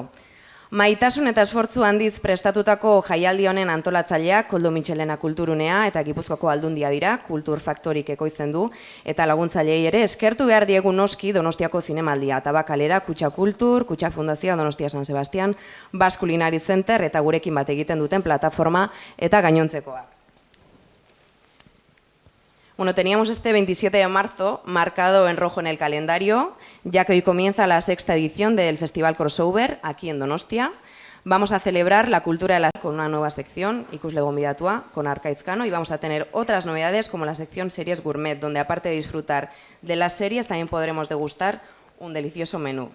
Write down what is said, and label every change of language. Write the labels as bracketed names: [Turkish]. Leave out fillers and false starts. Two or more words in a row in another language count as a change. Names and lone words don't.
[Basque] Maitasun eta esfortzu handiz prestatutako jaialdi honen antolatzaileak Koldo Mitxelena Kulturunea eta Gipuzkoako Aldundia dira, Kultur Faktorik ekoizten du, eta laguntzailei ere eskertu behar diegu noski Donostiako zinemaldia, Tabakalera, Kutxa Kultur, Kutxa Fundazioa, Donostia San Sebastian, Basque Culinary Center eta gurekin bat egiten duten plataforma eta gainontzekoak. [Spanish] Bueno, teníamos este 27 de marzo marcado en rojo en el calendario, ya que hoy comienza la 6ª edición del Festival Crossover aquí en Donostia. Vamos a celebrar la cultura de la con una nueva sección, Ikusle Gonbidatua, con Arkaitz Kano, y vamos a tener otras novedades como la sección Series Gourmet, donde aparte de disfrutar de las series, también podremos degustar un delicioso menú.